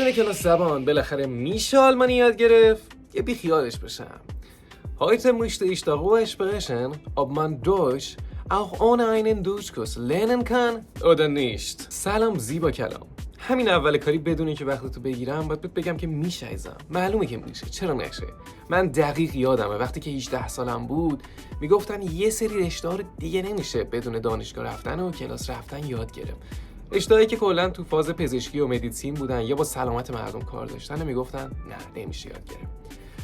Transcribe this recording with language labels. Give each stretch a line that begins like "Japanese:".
Persian: کلاس زبان بالاخره میشه آلمانی یاد گرفت؟ یه بیخیالش بشم.
German: Heute möchte ich darüber sprechen, ob man Deutsch auch ohne einen Deutschkurs lernen kann oder nicht.
Persian: سلام زیبا کلام. همین اول کاری بدون که وقتتو بگیرم باید بگم که میشه ایزم. معلومه که میشه. چرا نشه؟ من دقیق یادمه وقتی که 18 سالم بود میگفتن یه سری رشته‌ها رو دیگه نمیشه بدون دانشگاه رفتن و کلاس رفتن یاد گرفت. رشته‌هایی که کلا تو فاز پزشکی و مدیسین بودن یا با سلامت مردم کار داشتن و میگفتن نه نمیشه یاد گرفت.